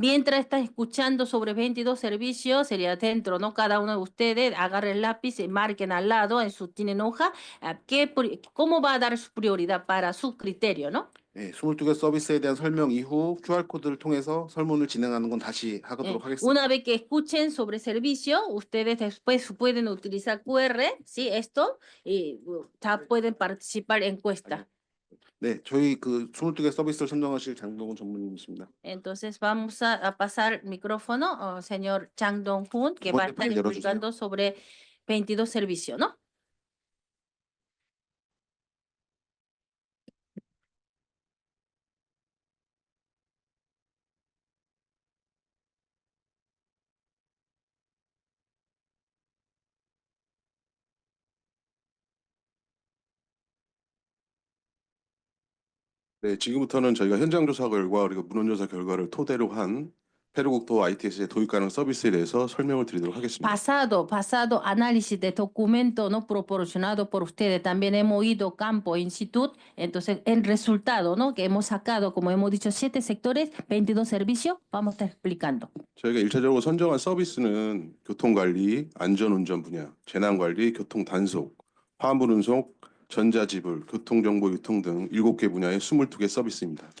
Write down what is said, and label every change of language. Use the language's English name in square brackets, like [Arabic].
[Spanish] Mientras estás escuchando sobre 22 servicios, sería dentro, ¿no? Cada uno de ustedes agarre el lápiz y marquen al lado, tienen hoja, cómo va a dar su prioridad para su criterio, ¿no? [Korean] 예, 22개 서비스에 대한 설명 이후 QR코드를 통해서 설문을 진행하는 건 다시 하도록 하겠습니다. [Spanish] Una vez que escuchen sobre servicio, ustedes después pueden utilizar QR, ¿sí? Esto, y ya pueden participar en encuesta. [Korean] 네, 저희 그 22개 서비스를 선정하실 장동훈 전문님이십니다. [Spanish] Entonces vamos a pasar el micrófono al señor Chang Dong-hoon, que va a estar explicando sobre 22 servicios, ¿no? [Korean] 네, 지금부터는 저희가 현장 조사 결과 그리고 문헌 조사 결과를 토대로 한 페루국토 ITS의 도입 가능 서비스에 대해서 설명을 드리도록 하겠습니다. [Spanish] Pasado análisis de documento no proporcionado por ustedes, también hemos ido campo instituto, entonces el resultado, ¿no? Que hemos sacado, como hemos dicho, 7 sectores, 22 servicios, vamos a estar explicando. [Korean] 저희가 일차적으로 선정한 서비스는 교통관리, 안전운전 분야, 재난관리, 교통단속, 화물 운송, 전자지불, 교통정보 유통 등 7개 분야의 22개 서비스입니다.